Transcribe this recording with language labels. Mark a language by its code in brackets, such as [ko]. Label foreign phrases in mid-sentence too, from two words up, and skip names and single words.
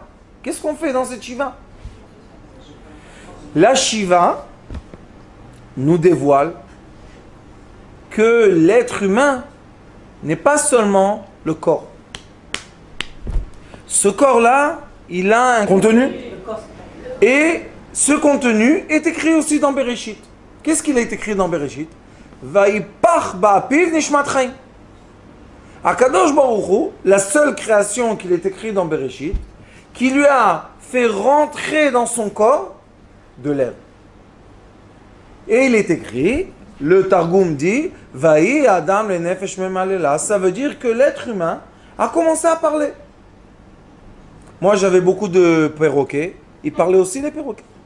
[fr] Qu'est-ce qu'on fait dans cette Shiva? La Shiva nous dévoile que l'être humain n'est pas seulement le corps. Ce corps-là, il a un contenu. Et ce contenu est écrit aussi dans Bereshit. Qu'est-ce qu'il est écrit dans Bereshit? [he] ויפח באפיו נשמת חיים. הקדוש ברוך הוא, [fr] la seule création qu'il est écrit dans Bereshit, qui lui a fait rentrer dans son corps de l'air. Et il est écrit, le Targum dit, [arc] והוה אדם לנפש ממללא. [fr] Ça veut dire que l'être humain a commencé à parler. Moi j'avais beaucoup de perroquets, ils parlaient aussi les perroquets.